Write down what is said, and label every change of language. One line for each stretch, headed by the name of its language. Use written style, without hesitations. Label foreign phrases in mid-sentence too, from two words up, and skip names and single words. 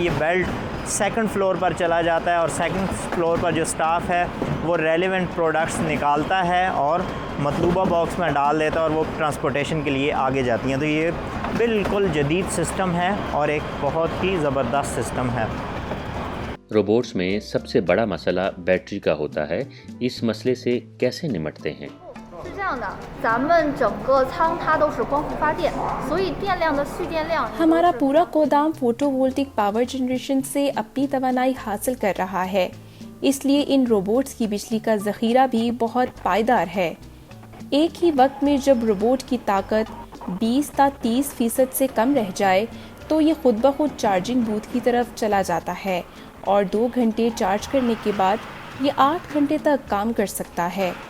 Urdu: یہ بیلٹ
English: second floor
Urdu: پر چلا جاتا ہے اور
English: second floor
Urdu: پر جو اسٹاف ہے وہ
English: relevant products
Urdu: نکالتا ہے اور مطلوبہ باکس میں ڈال دیتا ہے اور وہ ٹرانسپورٹیشن کے لیے آگے جاتی ہیں. تو یہ بالکل جدید سسٹم ہے اور ایک بہت ہی زبردست سسٹم ہے. روبوٹس میں سب سے بڑا مسئلہ بیٹری کا ہوتا ہے. اس مسئلے سے کیسے نمٹتے ہیں?
Chinese: 是这样的，咱们整个仓它都是光伏发电，所以电量的蓄电量
Urdu: ہمارا پورا گودام
English: photovoltaic power generation
Urdu: سے اپنی توانائی حاصل کر رہا ہے، اس لیے ان روبوٹس کی بجلی کا ذخیرہ بھی بہت پائیدار ہے. ایک ہی وقت میں جب روبوٹ کی طاقت 20 یا 30% سے کم رہ جائے تو یہ خود بخود
English: charging booth
Urdu: کی طرف چلا جاتا ہے اور 2 گھنٹے چارج کرنے کے بعد یہ 8 گھنٹے تک کام کر سکتا ہے.